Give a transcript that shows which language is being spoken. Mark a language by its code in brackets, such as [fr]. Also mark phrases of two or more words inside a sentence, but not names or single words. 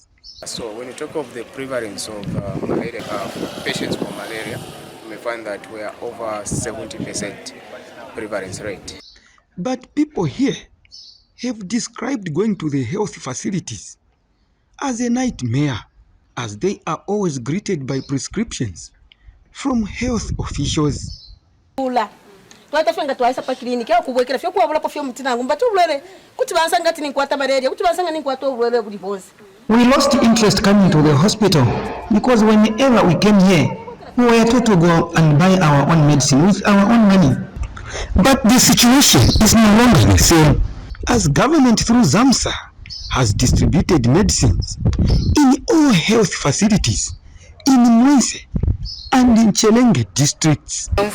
[en] So when you talk of the prevalence of malaria, patients for malaria, you may find that we are over 70% prevalence rate. But people here have described going to the health facilities as a nightmare, as they are always greeted by prescriptions from health officials. [bem] twatafenga twaisa pa kliniki au kubwekera fyo kuwabula pa fyo mutinangu mbati ulwele kuti bansanga tini kwata malaria kuti bansanga ni kwata ulwele buli bozi. [en] We lost interest coming to the hospital because whenever we came here we were told to go and buy our own medicine with our own money. But the situation is no longer the same, as government through ZAMSA has distributed medicines in all health facilities in Mwense and in Chelenge districts.